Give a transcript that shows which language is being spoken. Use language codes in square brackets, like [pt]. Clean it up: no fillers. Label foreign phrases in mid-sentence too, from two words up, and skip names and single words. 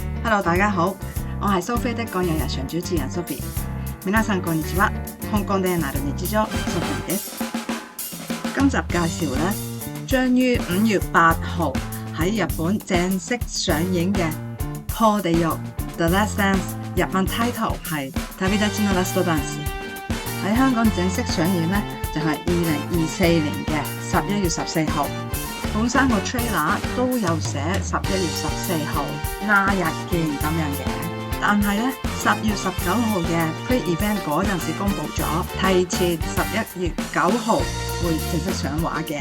[yue] Hello， 大家好，我係蘇菲的港人日常主持人 Sophie。 [ja] 皆さんこんにちは。香港でなる日常 Sophie です。 [yue] 今集介紹咧，將於5月8號喺日本正式上映嘅《破地獄 The Last Dance》，日文 title 係《旅立ちのラストダンス》。喺香港正式上映咧，就係2024年嘅11月14號。本身個 trailer 都有寫11月14號那日見咁樣嘅，但係咧10月19號嘅 pre-event 嗰陣時公佈咗，提前11月9號會正式上畫嘅。